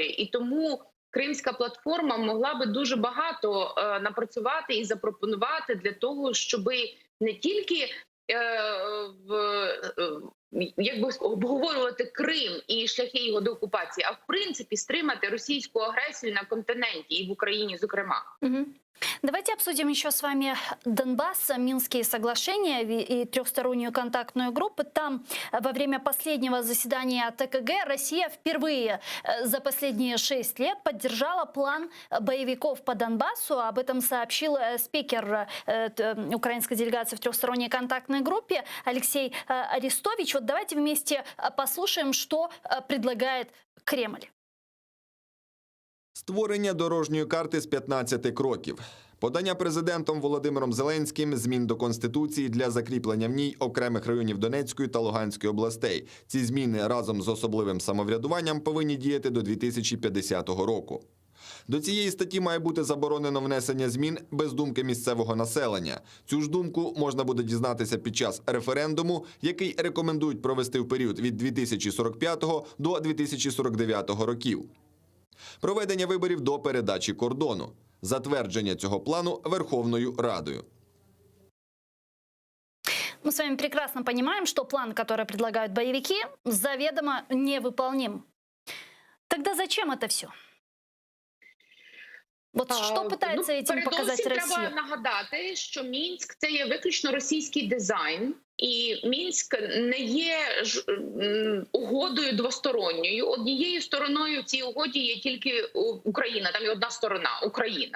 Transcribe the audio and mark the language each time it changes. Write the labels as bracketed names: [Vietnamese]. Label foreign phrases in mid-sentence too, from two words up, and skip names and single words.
[Ukrainian] І тому Кримська платформа могла би дуже багато напрацювати і запропонувати для того, щоб не тільки обговорювати Крим і шляхи його деокупації, а в принципі стримати російську агресію на континенті і в Україні, зокрема. [Russian] Давайте обсудим еще с вами Донбасс, Минские соглашения и трехстороннюю контактную группу. Там во время последнего заседания ТКГ Россия впервые за последние 6 лет поддержала план боевиков по Донбассу. Об этом сообщил спикер украинской делегации в трехсторонней контактной группе Алексей Арестович. Вот давайте вместе послушаем, что предлагает Кремль. [Ukrainian] Створення дорожньої карти з 15 кроків. Подання президентом Володимиром Зеленським змін до Конституції для закріплення в ній окремих районів Донецької та Луганської областей. Ці зміни разом з особливим самоврядуванням повинні діяти до 2050 року. До цієї статті має бути заборонено внесення змін без думки місцевого населення. Цю ж думку можна буде дізнатися під час референдуму, який рекомендують провести в період від 2045 до 2049 років. Проведення виборів до передачі кордону. Затвердження цього плану Верховною Радою. [Russian] Мы с вами прекрасно понимаем, что план, который предлагают боевики, заведомо невыполним. Тогда зачем это все? [Ukrainian] Вот що питається этим показати Росія? Треба нагадати, що Мінськ – це є виключно російський дизайн, і Мінськ не є угодою двосторонньою. Однією стороною в цій угоді є тільки Україна, там є одна сторона – Україна.